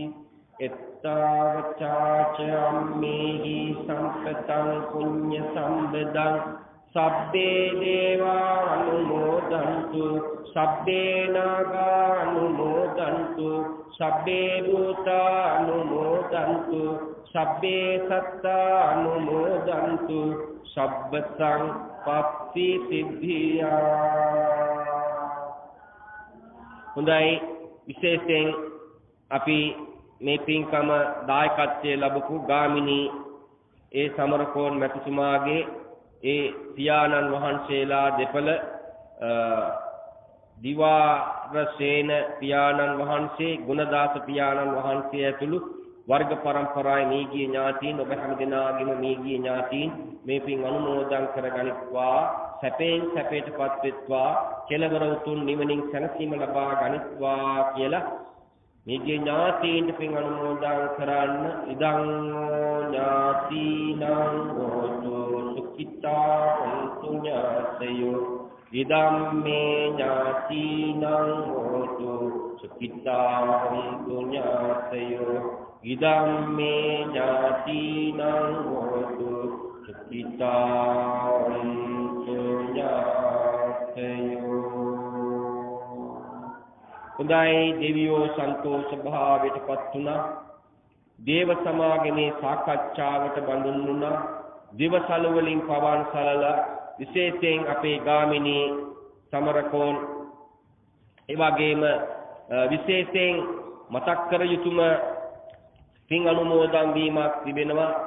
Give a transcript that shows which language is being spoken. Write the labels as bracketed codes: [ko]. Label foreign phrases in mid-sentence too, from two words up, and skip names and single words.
[pi] එත්තාවචාච අම්මේහි සම්පතං පුඤ්ඤ සම්පදං සබ්බේ දේවා අනුමෝදන්තු අනුමෝදන්තු සබ්බේ නාගා අනුමෝදන්තු සබ්බේ භූතා අනුමෝදන්තු සබ්බේ සත්තා අනුමෝදන්තු සබ්බ සංපත්ති සිද්ධියා. [si] හොඳයි, විශේෂයෙන් අපි මේ පින්කම දායකත්වයේ ලැබපු ගාමිණී ඒ සමරකෝන් මැතිතුමාගේ ඒ පියාණන් වහන්සේලා දෙපළ දිවාරසේන පියාණන් වහන්සේ, ගුණදාස පියාණන් වහන්සේ ඇතුළු වර්ග පරම්පරාවේ මීගිය ඥාතීන් ඔබ හැම දෙනාගේම මීගිය ඥාතීන් මේ පින් අනුමෝදන් කරගනිත්වා, සැපෙන් සැපයටපත් වෙත්වා, කෙලවර උතුම් නිවනින් සැනසීම ලබා ගනිත්වා කියලා මීගිය ඥාතීන්ට පින් අනුමෝදන් කරන්න. [pi] ඉදං ඥාතීනං හෝතු සුඛිතා හොන්තු ඥාතයෝ ඉදම් මේ ඥාතීනං හෝතු සුඛිතා හොන්තු ඥාතයෝ ඉදම් මේ ඥාතීනං හෝතු සුඛිතා හොන්තු ඥාතයෝ. [si] හොඳයි, දෙවියෝ සන්තෝෂ භාවයටපත් වුණා. දේව සමාගමේ සාකච්ඡාවට බඳුන් වුණා. දිවසල වලින් පවන් සලලා විශේෂයෙන් අපේ ගාමිණී සමරකෝන් ඒ වගේම විශේෂයෙන් මතක් කර යුතුම පින් අනුමෝදන් වීමක් තිබෙනවා.